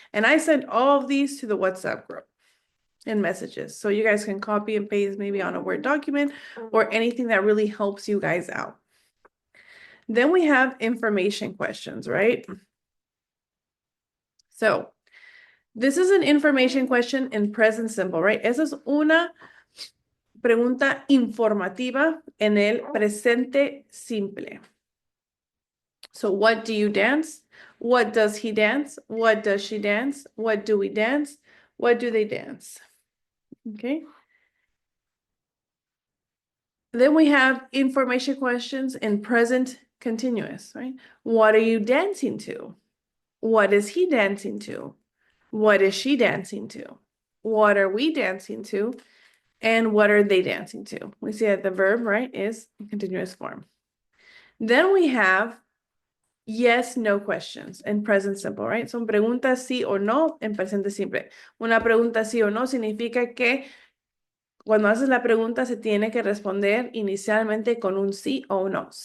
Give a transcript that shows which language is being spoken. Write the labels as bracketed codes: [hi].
[en] And I sent all of these to the WhatsApp group in messages. So you guys can copy and paste maybe on a Word document or anything that really helps you guys out. Then we have information questions, right? So this is an information question in present simple, right? [es] Esa es una pregunta informativa en el presente simple. [en] So what do you dance? What does he dance? What does she dance? What do we dance? What do they dance? Okay. Then we have information questions in present continuous, right? What are you dancing to? What is he dancing to? What is she dancing to? What are we dancing to? And what are they dancing to? We see that the verb, right, is continuous form. Then we have yes, no questions in present simple, right? [es] Son preguntas sí o no en presente simple. Una pregunta sí o no significa que cuando haces la pregunta se tiene que responder inicialmente con un sí o un no.